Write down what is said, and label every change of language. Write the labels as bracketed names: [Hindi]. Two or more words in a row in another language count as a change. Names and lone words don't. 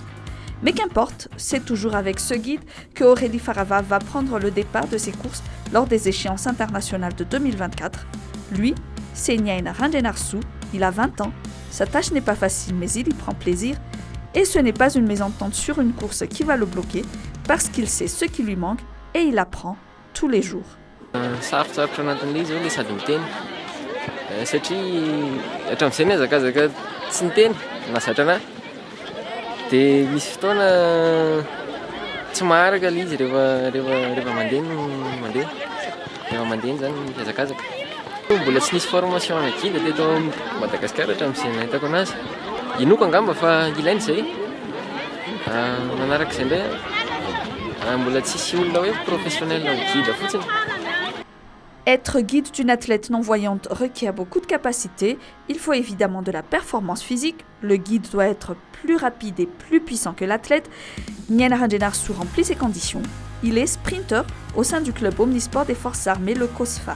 [French] Mais qu'importe, c'est toujours avec ce guide que Aurélie Faraval va prendre le départ de ses courses lors des échéances internationales de 2024. Lui, c'est Nyaina Rangenarsu, il a 20 ans, sa tâche n'est pas facile mais il y prend plaisir. Et ce n'est pas une mésentente sur une course qui va le bloquer parce qu'il sait ce qui lui manque et il apprend tous les jours. [Malagasy] Sarosarotra anatin'ilay izy le sady miteny satria hatramin'izay hazakazaka tsy niteny nazatra anahy dia misy fotoana tsy maharaka ilay izy rehefa mandeha zany mihazakazaka. Mbola tsy nisy formation ana guide teto Madagasikara hatramin'izay nahitako anazy. Inoko angamba fa ilainy izay. Manaraka izay indray mbola tsisy olona hoe [French] professionnel guide [Malagasy] fotsiny. [French] Être guide d'une athlète non-voyante requiert beaucoup de capacités. Il faut évidemment de la performance physique. Le guide doit être plus rapide et plus puissant que l'athlète. Nyaina Rangenarsu remplit ces conditions. Il est sprinter au sein du club omnisport des forces armées, le COSFA.